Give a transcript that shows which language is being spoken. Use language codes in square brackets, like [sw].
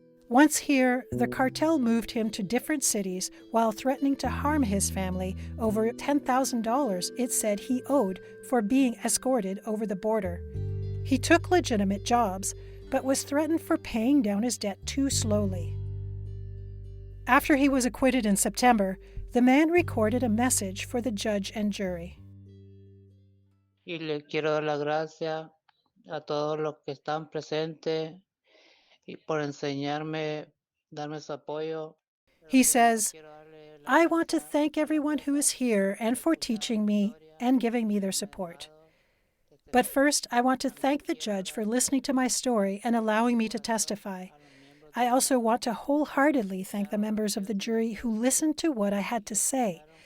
[en] Once here, the cartel moved him to different cities while threatening to harm his family over $10,000 it said he owed for being escorted over the border. He took legitimate jobs, but was threatened for paying down his debt too slowly. After he was acquitted in September, the man recorded a message for the judge and jury. [es] Y le quiero dar las gracias a todos los que están presentes y por enseñarme, darme su apoyo. [en] He says, I want to thank everyone who is here and for teaching me and giving me their support. But first, I want to thank the judge for listening to my story and allowing me to testify. I also want to wholeheartedly thank the members of the jury who listened to what I had to say.